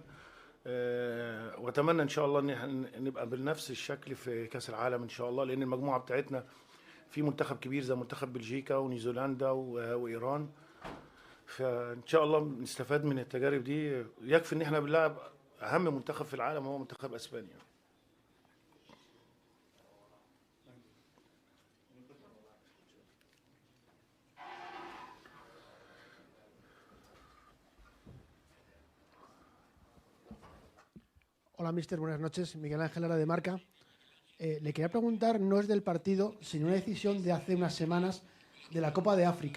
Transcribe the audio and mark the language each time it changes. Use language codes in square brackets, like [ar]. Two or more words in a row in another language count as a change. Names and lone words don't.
[ar] واتمنى ان شاء الله ان احنا نبقى بنفس الشكل في كاس العالم ان شاء الله، لان المجموعه بتاعتنا في منتخب كبير زي منتخب بلجيكا ونيوزيلندا وايران، فان شاء الله نستفاد من التجارب دي. يكفي ان احنا بنلعب اهم منتخب في العالم هو منتخب اسبانيا. [es] Hola, mister, buenas noches. Miguel Ángel Lara de Marca. Le quería preguntar, no es del partido, sino una decisión de hace unas semanas de la Copa de África.